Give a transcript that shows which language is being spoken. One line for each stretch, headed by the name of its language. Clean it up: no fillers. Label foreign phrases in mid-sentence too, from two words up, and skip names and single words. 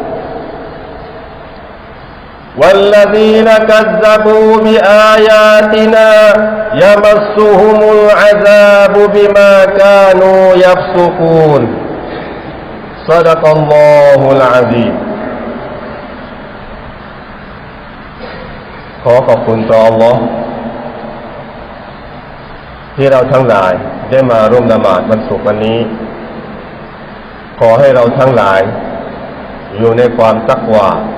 Arabic: والذين كذبوا بآياتنا يمسهم العذاب بما كانوا يفسقون صدق الله العظيم
Thai: ขอบคุณต่อ Allah ที่เราทั้งหลายได้มาร่วมละหมาดวันศุกร์วันนี้ขอให้เราทั้งหลายอยู่ในความตักวา